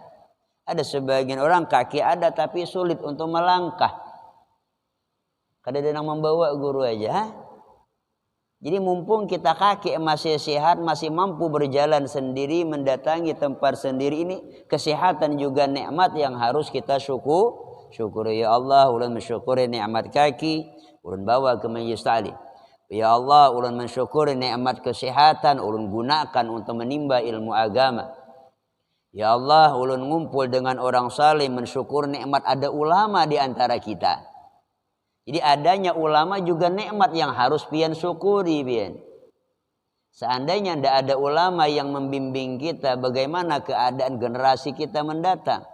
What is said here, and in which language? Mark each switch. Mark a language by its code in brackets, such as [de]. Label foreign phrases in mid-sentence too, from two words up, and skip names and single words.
[id] Ada sebagian orang kaki ada tapi sulit untuk melangkah. Kadang-kadang membawa guru aja. Ha? Jadi mumpung kita kaki masih sehat, masih mampu berjalan sendiri, mendatangi tempat sendiri, ini kesehatan juga nikmat yang harus kita syukuri. [ar] Ya Allah, [bjn] ulun mensyukuri nikmat kaki, ulun bawa ke majlis ta'lim. [ar] Ya Allah, [bjn] ulun mensyukuri nikmat kesehatan, ulun gunakan untuk menimba ilmu agama. [ar] Ya Allah, [bjn] ulun ngumpul dengan orang saleh, mensyukur nikmat ada ulama di antara kita. Jadi adanya ulama juga nikmat yang harus pian syukuri, pian. [id] Seandainya tidak ada ulama yang membimbing kita, bagaimana keadaan generasi kita mendatang?